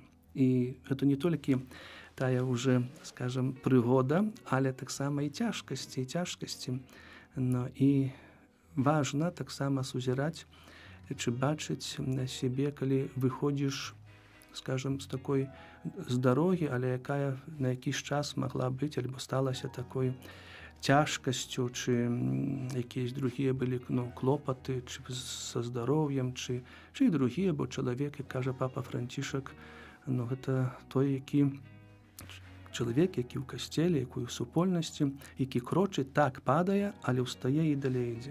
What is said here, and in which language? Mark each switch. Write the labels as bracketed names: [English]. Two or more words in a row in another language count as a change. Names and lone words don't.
[Belarusian] І гэта не толькі тая уже, скажем, прыгода, але таксама і цяжкасці. Ну, і важна таксама сузіраць, чи бачыць на сябе, калі выходзіш, скажем, з такой з дарогі, але якая на якийсь час могла быць, альбо сталася такой цяжкасцю, чи якісь другія былі, ну, клопаты, чи са здароўем, чи і другія, бо чалавек, як кажа папа Францішак, ну, гэта той, чалавек, які ў касцеле, які ў супольнасці, які крочыць, так падае, але ўстае і далей ідзе.